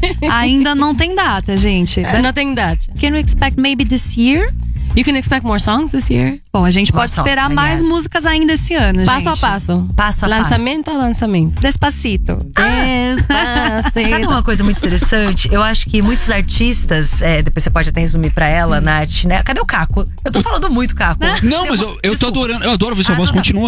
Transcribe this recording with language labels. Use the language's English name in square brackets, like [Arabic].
[Portuguese] Ainda não tem data, gente. Não tem data. [English] Can we expect maybe this year? You can expect more songs this year. [Portuguese] Bom, a gente pode esperar mais músicas ainda esse ano, gente. Passo a passo. Lançamento a lançamento. [Spanish] Despacito. Despacito. [Portuguese] Sabe uma coisa muito interessante? Eu acho que muitos artistas… depois você pode até resumir pra ela, Nath, né? Cadê o Caco? Eu tô falando muito, Caco. Não, mas eu tô adorando. Eu adoro ver sua voz. Continua.